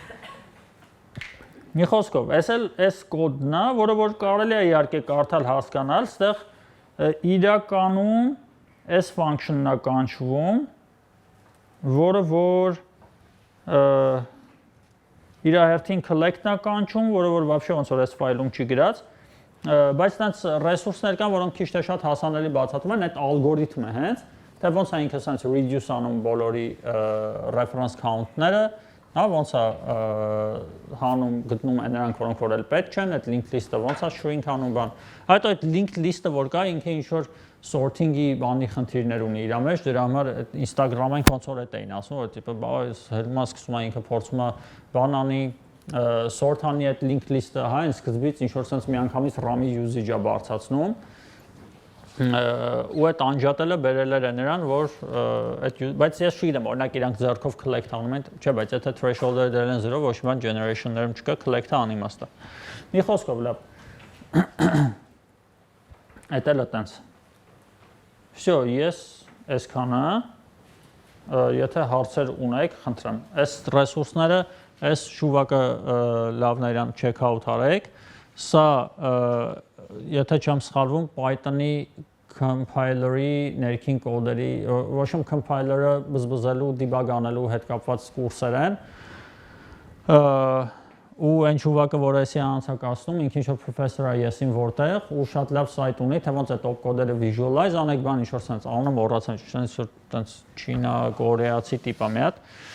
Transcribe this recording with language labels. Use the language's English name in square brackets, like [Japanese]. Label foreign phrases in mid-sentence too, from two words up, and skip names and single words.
[Armenian] մի խոսքով, այս կոդն է, որը որ կարելի է իհարկե կարդալ հասկանալ, ստեղ իրականում այս function-ն է կանչվում, որը որ իր հերթին collect-ն է կանչում, որը որ вообще ոնց որ այս ֆայլում չի գրած, բայց այնց ռեսուրսներ կան, որոնք քիչ թե շատ հասանելի բացատրում են, այդ ալգորիթմը հենց, թե ոնց է ինքը [English] sense reduce [Armenian] անում բոլորի [English] reference count- [Armenian] ները, հա, ոնց է հանում գտնում են նրանք, որոնք որ էլ պետք չեն, այդ [English] link list- [Armenian] ը ոնց է shrink անում բան։ Հետո այդ [English] link list- [Armenian] ը որ կա, ինքը ինչ որ sorting-ի բանի խնդիրներ ունի իր մեջ, դրա համար Instagram-ին ոնց որ այդ էին ասում, որ տիպը բա հետո սկսում է ինքը փորձում է բան անի sort անի այդ [English] link list- [Armenian] ը, հա, այն սկզբից ինչ որ sense միանգամից RAM-ի usage-ը բարձրացնում ու այդ անջատելը բերել էր նրան, որ այդ բայց ես չգիտեմ, օրինակ իրանք ձեռքով collect անում են, չէ, բայց եթե threshold-ը դրել են 0, ոչ մի բան generation-ներում չկա, collect-ը անիմաստ է։ Մի խոսքով լավ։ Այդ էլ է տենց։ Всё, ես այսքանը, եթե հարցեր ունեք, խնդրեմ, այս ռեսուրսները, այս շուվակը լավն է իրան [English] check out [Armenian] արեք, սա եթե չեմ սխալվում Python-ի compiler-ի ներքին կոդերի, ոչ մի compiler-ը բզբզելու, debug անելու հետ կապված կուրսեր են, ու այն շուվակը, որ էսի անցակացնում, ինքը ինչ-որ professor է եսին որտեղ, ու շատ լավ սայթ ունի, թե ոնց այդ օպկոդերը visualize անեք բան, ինչ-որ սենց անում մոռացան, ինչ-որ տենց չինա, կորեացի տիպա մի հատ։